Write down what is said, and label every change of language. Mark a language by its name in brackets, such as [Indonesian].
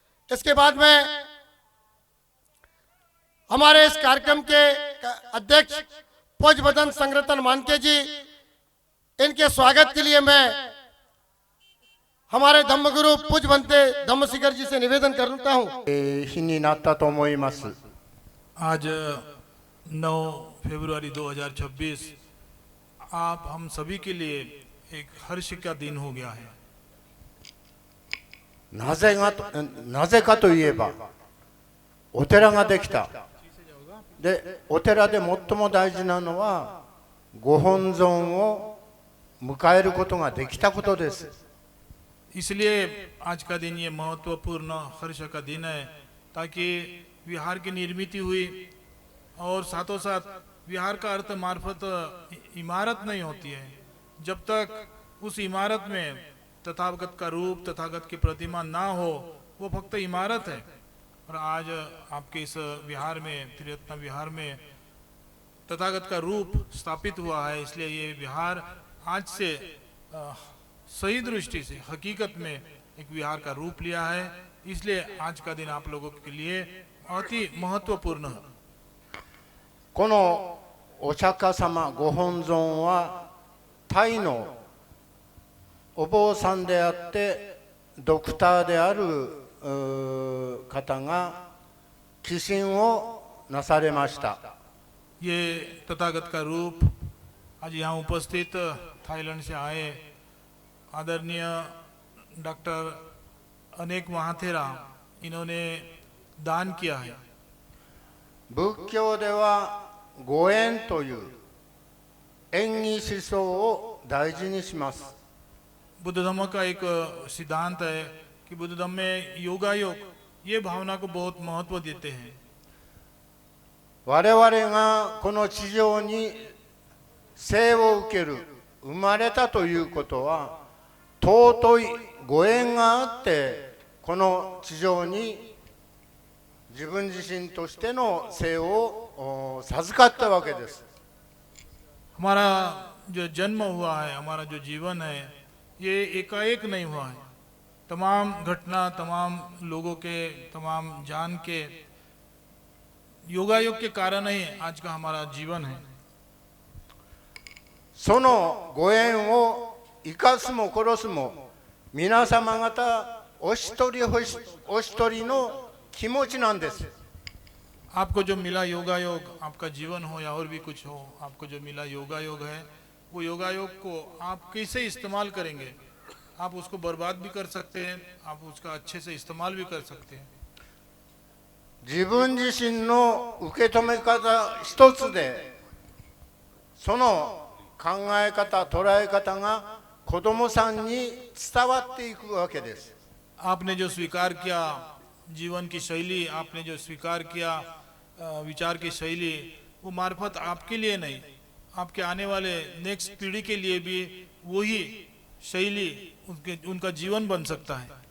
[Hindi] इसके बाद में हमारे इस कार्यक्रम के अध्यक्ष पूज्य बदन संग्रतन मानके जी, इनके स्वागत के लिए मैं हमारे धम्मगुरु पूज्य बनते धम्मशिखर जी से निवेदन करता हूँ। [Japanese] 日になったと思います。 [Hindi] आज 9 फरवरी 2026 आप हम सभी के लिए एक हर्ष का दिन हो गया है। [Japanese] なぜかといえば、お寺ができた。で、お寺で最も大事なのは、ご本尊を迎えることができたことです。 [Hindi] इसलिए आज का दिन ये महत्वपूर्ण हर्ष का दिन है, ताकि विहार की निर्मित हुई और साथों साथ विहार का अर्थ मार्फत इमारत नहीं होती है। जब तक उस इमारत में तथागत का रूप, तथागत की प्रतिमा ना हो, वो फक्त इमारत है। और आज आपके इस विहार में, त्रिरत्न विहार में तथागत का रूप स्थापित हुआ है, इसलिए ये विहार आज से सही दृष्टि से हकीकत में एक विहार का रूप लिया है। इसलिए आज का दिन आप लोगों के लिए बहुत ही महत्वपूर्ण है। [Japanese] このお釈迦様ご本尊はタイのお坊さんであってドクターである方が寄進をなされました。 [Hindi] ये तथागत का रूप आज यहाँ उपस्थित थाईलैंड से आए आदरणीय डॉक्टर अनेक महाथेरा, इन्होंने दान किया है। [Japanese] 仏教ではご縁という縁起思想を大事にします。 [Hindi] बुद्ध धर्म का एक सिद्धांत है कि बुद्ध धर्म में योगायोग ये भावना को बहुत महत्व देते हैं। [Japanese] 我々がこの地上に生を受ける、生まれたということは尊いご縁があってこの地上に自分自身としての生を授かったわけです。 [Hindi] हमारा जो जन्म हुआ है, हमारा जो जीवन है, ये एकाएक नहीं हुआ है। तमाम घटना, तमाम लोगों के, तमाम जान के योगायोग के कारण ही आज का हमारा जीवन है। [Japanese] そのご縁を生かすも殺すも皆様方お一人お一人の気持ちなんです。 [Hindi] आपको जो मिला योगायोग, आपका जीवन हो या और भी कुछ हो, आपको जो मिला योगायोग है, वो योगायोग को आप कैसे इस्तेमाल करेंगे। आप उसको बर्बाद भी कर सकते हैं, आप उसका अच्छे से इस्तेमाल भी कर सकते हैं। [Japanese] 自分自身の受け止め方一つでその考え方捉え方が子供さんに伝わっていくわけです。 [Hindi] आपने जो स्वीकार किया जीवन की शैली, आपने जो स्वीकार किया विचार की शैली, वो मार्फत आपके लिए नहीं, आपके आने वाले नेक्स्ट पीढ़ी के लिए भी वही शैली उनका जीवन बन सकता है।